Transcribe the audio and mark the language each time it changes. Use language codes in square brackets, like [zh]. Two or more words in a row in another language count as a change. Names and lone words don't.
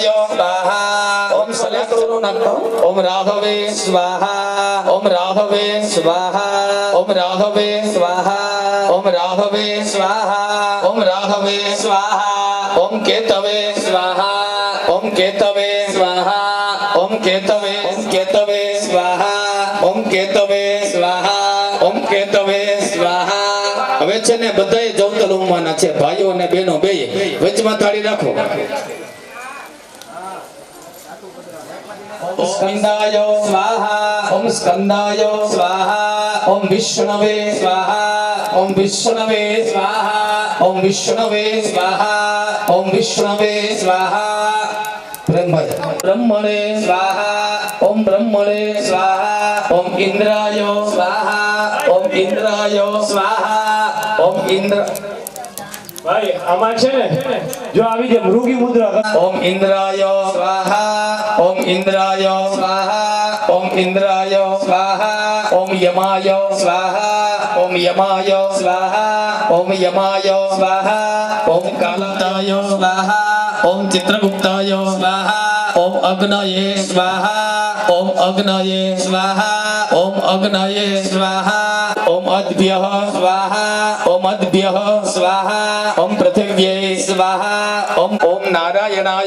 [sa] स्वाहा ओम शनेश्वरो ओम राघवे स्वाहा ओम राघवे स्वाहा ओम राघवे स्वाहा ओम राघवे स्वाहा ओम राघवे स्वाहा ओम केतवे स्वाहा ओम केतवे स्वाहा ओम केतवे केतवे स्वाहा ओम केतवे स्वाहा ओम केतवे स्वाहा [gu] હવે છે ને બધાય જવતલ ઉમવાના છે ભાઈઓ અને બહેનો બેય વચમાં થાળી રાખો [sa] ओम स्कंदाय स्वाहा ओम स्कंदाय स्वाहा ओम विष्णवे स्वाहा ओम विष्णवे स्वाहा ओम विष्णवे स्वाहा ओम विष्णवे स्वाहा ब्रह्मणे स्वाहा ओम ब्रह्मणे स्वाहा ओम इंद्राय स्वाहा ओम इंद्राय स्वाहा ओम इंद्र [gu] ભાઈ આમાં છે ને જો આવી જે મૃગી મુદ્રા [sa] ओम इंद्राय स्वाहा ओम इंद्राय स्वाहा ओम इंद्राय स्वाहा ओम यमाय स्वाहा ओम यमाय स्वाहा ओम यमाय स्वाहा ओम कालताय स्वाहा ओम चित्रगुप्ताय स्वाहा ओम अग्नये स्वाहा ओम अग्नये स्वाहा ओम अग्नये स्वाहा ओम अद्भ्यः स्वाहा ओम अद्भ्यः स्वाहा ओम पृथिव्यै स्वाहा ओम ओम नारायणाय